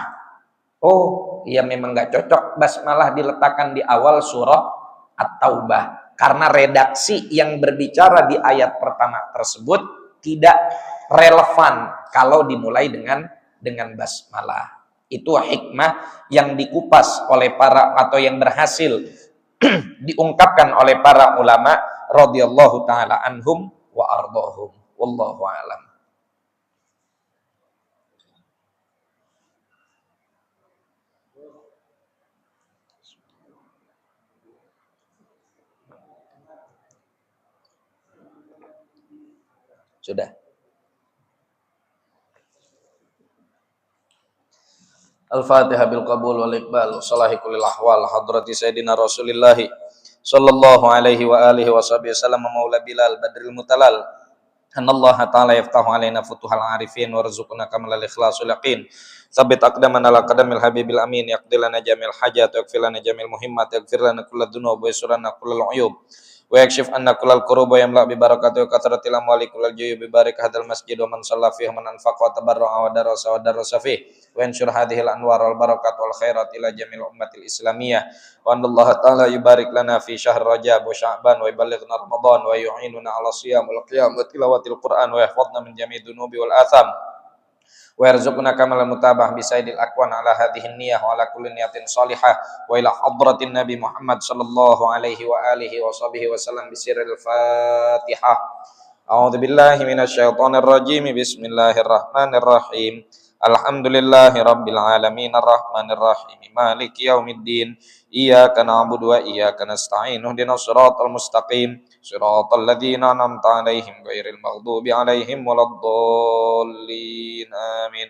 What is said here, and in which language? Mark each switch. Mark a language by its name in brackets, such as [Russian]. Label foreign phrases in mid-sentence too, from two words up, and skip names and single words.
[Indonesian] Oh, ya memang nggak cocok basmalah diletakkan di awal surah At-Taubah, karena redaksi yang berbicara di ayat pertama tersebut tidak relevan kalau dimulai dengan basmalah. Itu hikmah yang dikupas oleh para, atau yang berhasil diungkapkan oleh para ulama [Arabic] رضي الله تعالى عنهم وأرضاهم. والله أعلم. Sudah. الفاتحة بالقبول والإقبال وصلاح كل الأحوال حضرة سيدنا رسول الله صلى الله عليه وعلى آله وصحبه وسلم مولى بلال بدر المتلال أن الله تعالى يفتح علينا فتوح العارفين وارزقنا كمال الإخلاص اليقين ثبت أقدامنا على قدم الحبيب الأمين يقضي لنا جميع الحاجات ويكفينا جميع المهمات يغفر لنا كل الذنوب ويستر عنا كل العيوب ويكشف عنا كل الكروب ويملأ بالبركة وكثرة الأموال كل الجيوب بارك هذا المسجد ومن صلى فيه من أنفق وتبرع ودرس فيه وانشر هذه الأنوار والبركات والخيرات إلى جميع الأمة الإسلامية وأن الله تعالى يبارك لنا في شهر رجب وشعبان ويبلغنا رمضان ويعيننا على الصيام والقيام وتلاوة القرآن ويحفظنا من جميع الذنوب والآثام ويرزقنا كمال المتابعة بسيد الأكوان على هذه النية وعلى كل نية صالحة وإلى حضرة النبي محمد صلى الله عليه وعلى آله وصحبه وسلم بسر الفاتحة. أعوذ بالله من الشيطان الرجيم بسم الله الرحمن الرحيم. الحمد لله رب العالمين الرحمن الرحيم مالك يوم الدين إياك نعبد وإياك نستعين اهدنا الصراط المستقيم صراط الذين أنعمت عليهم غير المغضوب عليهم ولا الضالين آمين.